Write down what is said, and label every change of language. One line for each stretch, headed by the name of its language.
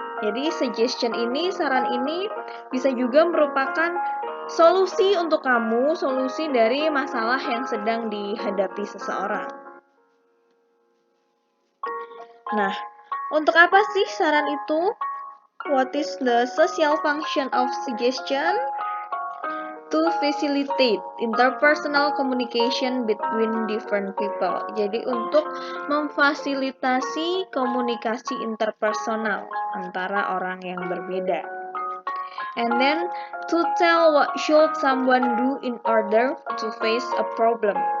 Indonesian: Jadi suggestion ini, saran ini bisa juga merupakan solusi untuk kamu, solusi dari masalah yang sedang dihadapi seseorang. Nah, untuk apa sih saran itu?
English: What is the social function of suggestion? To facilitate interpersonal communication between different people.
Indonesian: Jadi untuk memfasilitasi komunikasi interpersonal antara orang yang berbeda.
English: And then to tell what should someone do in order to face a problem.